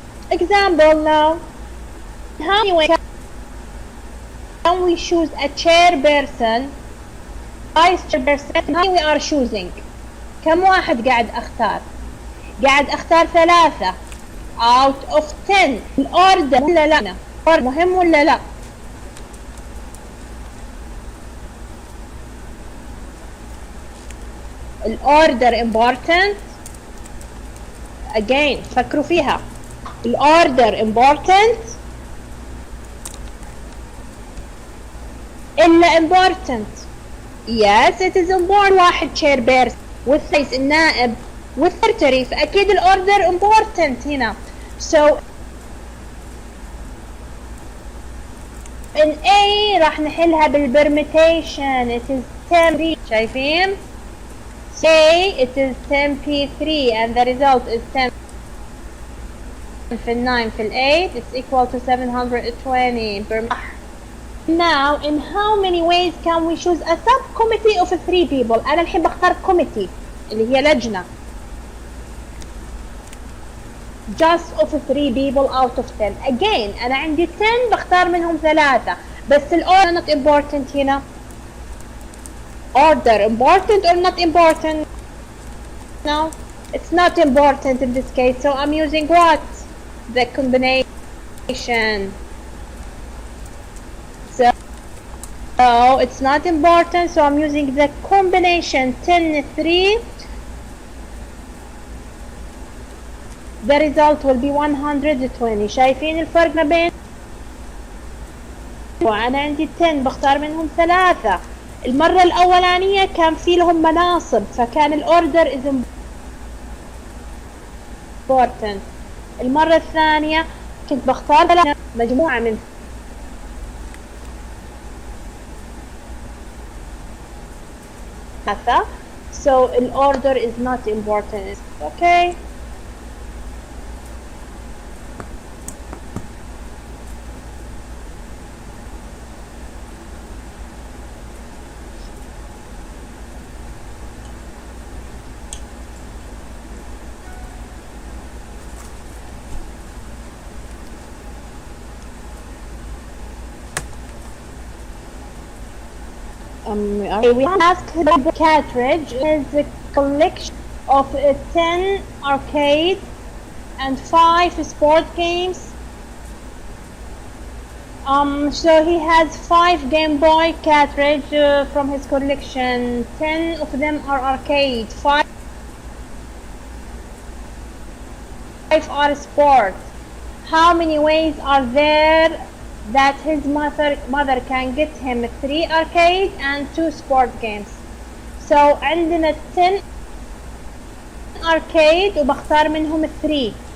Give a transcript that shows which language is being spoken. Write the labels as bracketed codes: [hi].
[en] Example now. How many can we choose a chairperson, vice chairperson? How we are choosing? [ar] كم واحد قاعد أختار؟ قاعد أختار 3 [en] out of [ar] 10. الأوردر ولا لا؟ مهم ولا لا؟ الأوردر [en] important. Again [ar] فكروا فيها. [en] الأوردر important [ar] إلا [en] important. Yes it is important. [ar] واحد chairperson والثالث النائب والسكرتري فأكيد الأوردر important هنا. [en] So in A [ar] راح نحلها بالpermutation. [en] It is 10 [ar] شايفين؟ [en] say it is 10p3 and the result is 10 [ar] في 9 في [en] 8 it's equal to 720 per. Now in how many ways can we choose a subcommittee of 3 people? [ar] أنا الحين بختار committee اللي هي لجنة [en] just of 3 people out of 10. Again [ar] أنا عندي 10 بختار منهم 3 بس الأوردر [en] not important [ar] هنا. [en] Order important or not important? No, it's not important in this case. So I'm using what? The combination. So it's not important. So I'm using the combination 10 3. The result will be 120. [ar] شايفين الفرق ما بين؟ وأنا عندي 10 بختار منهم 3. المرة الأولانية كان في لهم مناصب فكان الأوردر [en] is important. [ar] المرة الثانية كنت بختار مجموعة من ثلاثة. [en] So الأوردر is not important. Okay. We have the cartridge is a collection of 10 arcade and 5 sport games. So he has 5 Game Boy cartridge from his collection. 10 of them are arcade, 5 are sport. How many ways are there that his mother can get him 3 arcade and 2 sport games? So [ar] عندنا 10 arcade وبختار منهم 3.